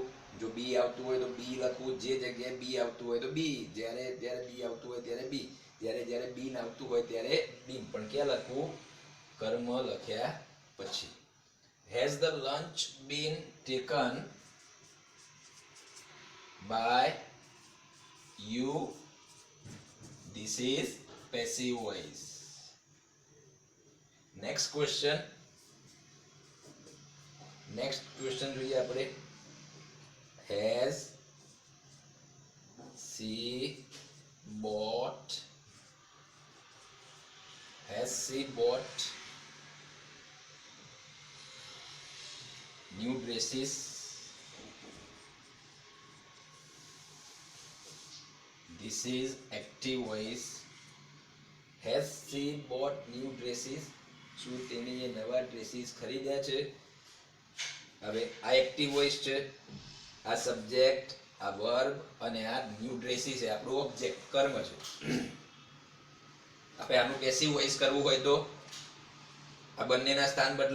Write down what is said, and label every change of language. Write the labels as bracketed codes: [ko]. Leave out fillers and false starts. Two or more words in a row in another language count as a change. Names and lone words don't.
[gu] જો બી આવતું હોય તો બી લખવું, જે જગ્યાએ બી આવતું હોય તો બી, જ્યારે બી આવતું હોય ત્યારે બી, જ્યારે બીન આવતું હોય ત્યારે બીન. પણ ક્યાં લખવું? કર્મ લખ્યા પછી. [en] Has the lunch been taken by you? This is passive voice. Next question [gu] જોઈએ આપણે. [en] Has she bought new dresses? This is active voice. Has she bought new dresses? [gu] શું તેણીએ નવા ડ્રેસીસ ખરીદ્યા છે? હવે આ [en] active voice [gu] છે, આ સબ્જેક્ટ, આ વર્બ અને આ [en] new dresses [gu] છે આપણું ઓબ્જેક્ટ, કર્મ છે. આપણે આનું [en] passive voice [gu] કરવું હોય તો આ બંનેના સ્થાન બદલો.